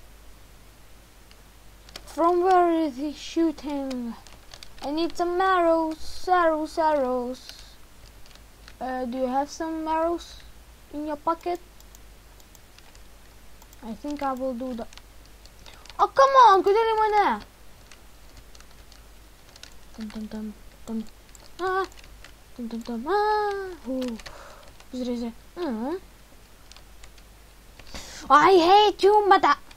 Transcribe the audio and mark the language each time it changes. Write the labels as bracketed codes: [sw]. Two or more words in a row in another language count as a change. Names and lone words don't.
[en] From where is he shooting? I need some arrows. Do you have some arrows in your pocket? I think I will do that. Oh, come on, [lt] kodėl į mane? Žiūrėk. [en] I hate you, mother.